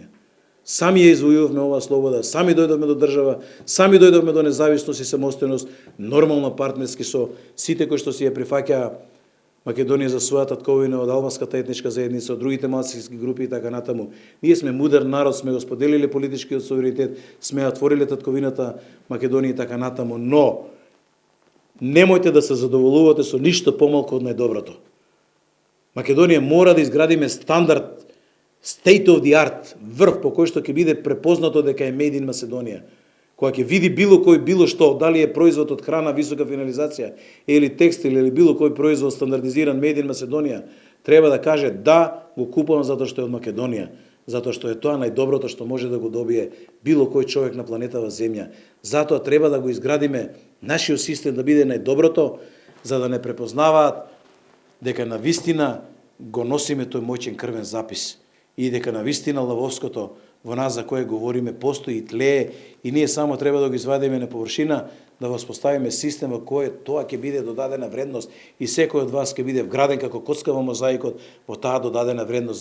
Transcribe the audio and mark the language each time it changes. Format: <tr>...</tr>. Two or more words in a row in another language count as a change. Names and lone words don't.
<mk>Сами ја извојувавме оваа слобода, сами дојдовме до држава, сами дојдовме до независност и самостојност, нормално партнерски со сите кои што си ја прифаќаа Македонија за својата татковина од албанската етничка заедница, од другите малцински групи и така натаму. Ние сме мудар народ, сме го споделиле политичкиот суверенитет, сме отвориле татковината Македонија и така натаму, но немојте да се задоволувате со ништо помалку од најдоброто. Македонија мора да изградиме стандард,</mk> <en>state of the art,</en> <mk>врв по кој што ќе биде препознато дека е</mk> <en>made in Macedonија.</en> <mk>Кога ќе види било кој било што, дали е производ од храна висока финализација или текстил или било кој производ стандардизиран</mk> <en>made in Macedonија,</en> <mk>треба да каже да, го купувам затоа што е од Македонија, затоа што е тоа најдоброто што може да го добие било кој човек на планетава Земја. Затоа треба да го изградиме нашиот систем да биде најдоброто, за да не препознаваат дека на вистина го носиме тој моќен крвен запис и дека на вистина лавовското во нас за кое говориме постои и тлее и ние само треба да го извадиме на површина, да воспоставиме систем во кој тоа ќе биде додадена вредност и секој од вас ќе биде вграден како коцка во мозаикот во таа додадена вредност.</mk>